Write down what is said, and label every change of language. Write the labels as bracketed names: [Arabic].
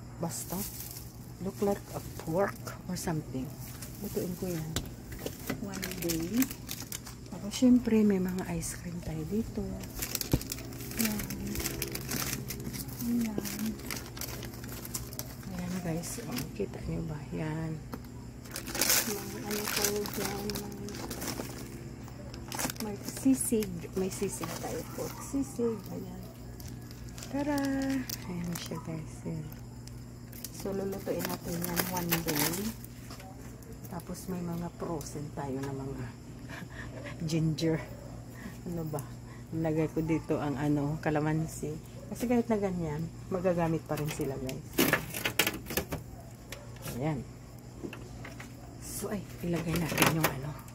[Filipino] Basta [English] look like a pork or something. [Filipino] Lutuin ko yan [English] one day. [Filipino] Tapos syempre may mga ice cream tayo dito. Yan. Ayan guys, oh, kita nyo ba? Yan. May ano tayo dyan. May sisig. May sisig tayo po. Sisig. Ayan. Tara! Ayan siya guys. Ayan. So, lulutuin natin yan [English] one day. [Filipino] Tapos may mga frozen tayo na mga ginger. Ano ba? Nilagay ko dito ang ano, kalamansi. Kasi kahit na ganyan, magagamit pa rin sila guys. Ayan. So, ay, ilagay natin yung ano.